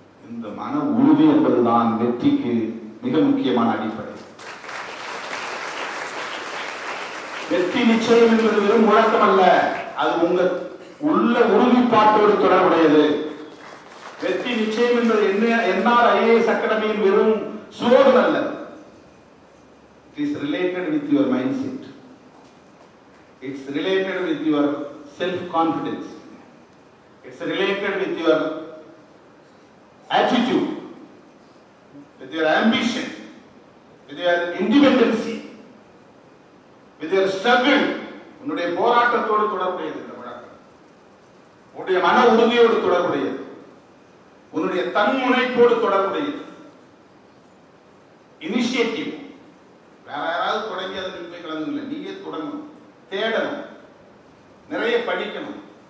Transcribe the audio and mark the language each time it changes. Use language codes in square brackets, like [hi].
[ta] இந்த மன உறுதி என்பதுதான் வெற்றிக்கு மிக முக்கியமான அடிப்படை. வெற்றி நிச்சயம் என்பது வெறும் முழக்கம் அல்ல, அது உங்க உள்ள உறுதிப்பாட்டோடு தொடர்புடையது. வெற்றி நிச்சயம் என்பது என்ஆர் ஐஏஎஸ் அகாடமியின் வெறும் ஸ்லோகன் அல்ல. [en] It is related with your mindset. It's related with your self-confidence. It's related with your attitude, with your ambition, with your independency, with your struggle. [ta] உன்னுடைய போராட்டத்தோடு தொடர்புடையது இந்த வழக்கம். உன்னுடைய மன உறுதியோடு தொடர்புடையது, உன்னுடைய தன்முனைப்போடு தொடர்புடையது. இனிஷியேட்டிவ் வேற யாராவது தொடங்கி அதை நீங்க கலந்துங்கள, நீங்க தொடங்கணும், தேடணும், நிறைய படிக்கணும்.